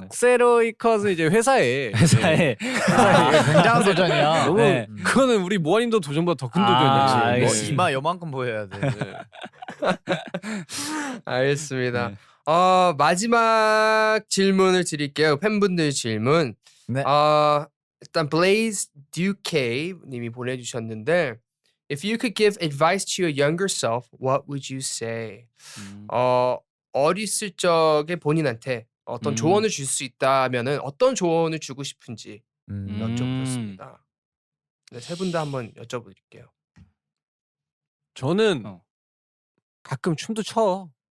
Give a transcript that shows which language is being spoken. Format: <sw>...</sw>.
<ko>박세로이 컷은 이제 회사에 회사에 굉장한 도전이야. 너무 네. 그거는 우리 모아님도 도전보다 더 큰 아, 도전이지. 알겠습니다. 이마 요만큼 보여야 돼. 네. 알겠습니다. 네. 마지막 질문을 드릴게요. 팬분들 질문. 네. 일단</ko> <en>Blaze Duke</en> <ko>님이 보내주셨는데</ko> <en>If you could give advice to your younger self, what would you say?</en> <ko>어렸을 적에 본인한테 어떤 조언을 줄 수 있다면은 어떤 조언을 주고 싶은지 여쭤보셨습니다. 네, 세 분 다 한번 여쭤볼게요. 저는 어. 가끔 춤도 춰.</ko>